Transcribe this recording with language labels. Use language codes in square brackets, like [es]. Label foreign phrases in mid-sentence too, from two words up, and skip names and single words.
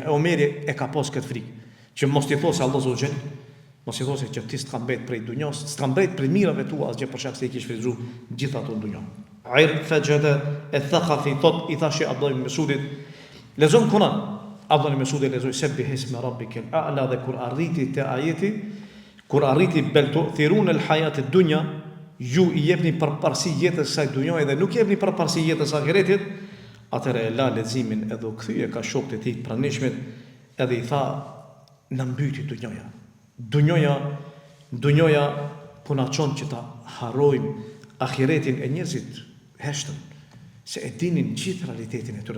[sq] E Omeri e ka pas këtë frikë, që mos t'i thosë Allah [ar] سبحانه وتعالى, [sq] mos i thosë që ti s'ka mbet prej dunjos, s'ka mbet prej mirave tua asgjë për shkak se i ke shfrytzu gjithë ato dunjë. Air fajada al-Thaqafi thot i thashi Abdullah ibn Mesudit, lexon Kur'an. Abdullah ibn Mesudi lexoi [ar] سبح اسم ربك الأعلى [sq] dhe kur arriti te ajeti, kur arriti [ar] بل تؤثرون الحياة الدنيا, [sq] ju i jepni përparësi jetës së dunjës dhe nuk jepni përparësi jetës së ahiretit, atëherë e la leximin edhe u kthye ka shokët e tij të pranishmit edhe i tha na mbyti dunjoja. Dunjoja po na çon që ta harrojmë ahiretin e njerëzit heshtën, se e dinin gjithë realitetin e tyre.